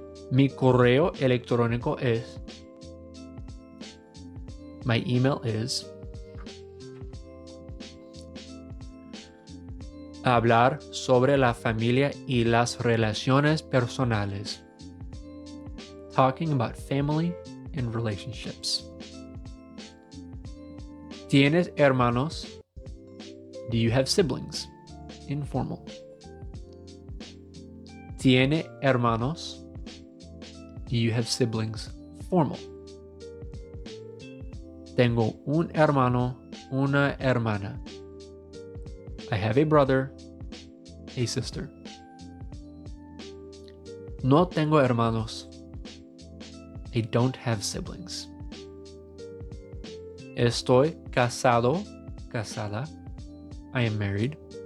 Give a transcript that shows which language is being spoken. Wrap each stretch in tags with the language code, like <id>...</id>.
<es>Mi correo electrónico es.</es> <en>My email is.</en> <es>Hablar sobre la familia y las relaciones personales.</es> <en>Talking about family and relationships.</en> <es>¿Tienes hermanos?</es> <en>Do you have siblings? Informal.</en> <es>¿Tiene hermanos?</es> <en>Do you have siblings? Formal.</en> <es>Tengo un hermano, una hermana.</es> <en>I have a brother, a sister.</en> <es>No tengo hermanos.</es> <en>I don't have siblings.</en> <es>Estoy casado, casada.</es> <en>I am married.</en>